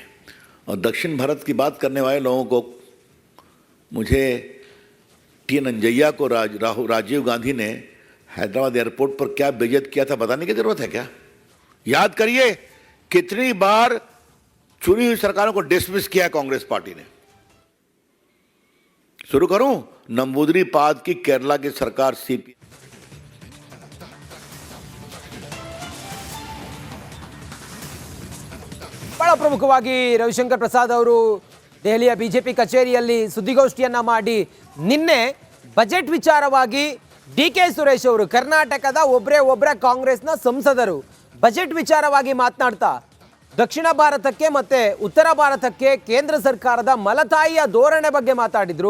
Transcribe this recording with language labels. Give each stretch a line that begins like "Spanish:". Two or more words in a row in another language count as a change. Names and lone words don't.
Hindi: और दक्षिण भारत की बात करने वाले लोगों को, मुझे टी नंजैया को राजीव गांधी ने हैदराबाद एयरपोर्ट पर क्या बेइज्जत किया था बताने की जरूरत है क्या? याद करिए कितनी बार चुनी हुई सरकारों को डिसमिस किया कांग्रेस पार्टी ने। शुरू करूं नंबूदरी पाद की केरला की सरकार सीपी
Kannada: ಬಹಳ ಪ್ರಮುಖವಾಗಿ ರವಿಶಂಕರ್ ಪ್ರಸಾದ್ ಅವರು ದೆಹಲಿಯ ಬಿಜೆಪಿ ಕಚೇರಿಯಲ್ಲಿ ಸುದ್ದಿಗೋಷ್ಠಿಯನ್ನು ಮಾಡಿ ನಿನ್ನೆ ಬಜೆಟ್ ವಿಚಾರವಾಗಿ ಡಿ ಕೆ ಸುರೇಶ್ ಅವರು, ಕರ್ನಾಟಕದ ಒಬ್ಬರೇ ಕಾಂಗ್ರೆಸ್ನ ಸಂಸದರು, ಬಜೆಟ್ ವಿಚಾರವಾಗಿ ಮಾತನಾಡ್ತಾ ದಕ್ಷಿಣ ಭಾರತಕ್ಕೆ ಮತ್ತು ಉತ್ತರ ಭಾರತಕ್ಕೆ ಕೇಂದ್ರ ಸರ್ಕಾರದ ಮಲತಾಯಿಯ ಧೋರಣೆ ಬಗ್ಗೆ ಮಾತಾಡಿದರು.